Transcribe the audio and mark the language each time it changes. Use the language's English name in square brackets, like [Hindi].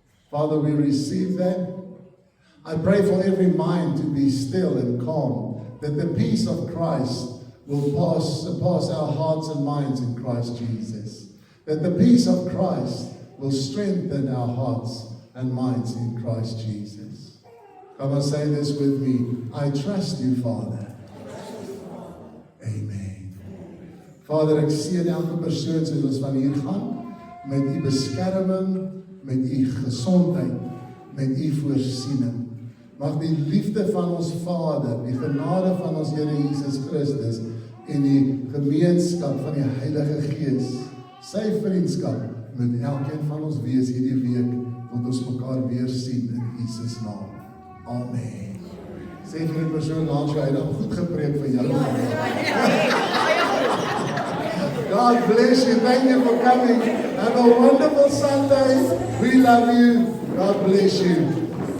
[English] Father, we receive that. I pray for every mind to be still and calm, that the peace of Christ will surpass our hearts and minds in Christ Jesus. That the peace of Christ will strengthen our hearts and minds in Christ Jesus. Come and say this with me. I trust you, Father. Amen. [Afrikaans] Vader, ek seën elke persoon soos ons van hier gaan, met u beskerming, met u gesondheid, met u voorsiening. Mag die liefde van ons Vader, die genade van ons Here Jesus Christus en die gemeenskap van die Heilige Gees, sy vriendskap met elkeen van ons wees hierdie week, tot ons mekaar weer sien in Jesus naam. Amen. Sê vir die persoon langs jou, hy het goed gepreek vir jou. [English] God bless you. Thank you for coming. Have a wonderful Sunday. We love you. God bless you.